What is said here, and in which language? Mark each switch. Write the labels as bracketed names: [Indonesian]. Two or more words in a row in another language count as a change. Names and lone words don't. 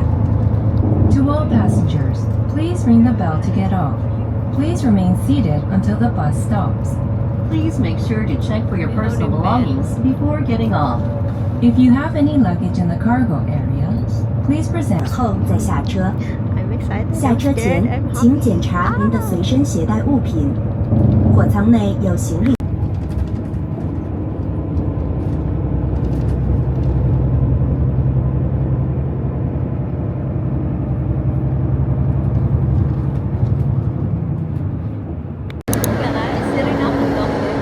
[English] To all passengers, please ring the bell to get off. Please remain seated until the bus stops. Please make sure to check for your personal belongings before getting off. If you have any luggage in the cargo area, please present. [Chinese] 后再下车。 [English] I'm excited. [Chinese] 下 [English] I'm [Chinese] 车 [English] scared. [Chinese] 前 [English] I'm [Chinese] 请 [English] happy. [Chinese] 检查您的随身携带物品。货舱内有行李。 [Filipino] Guys, sila na ako doon.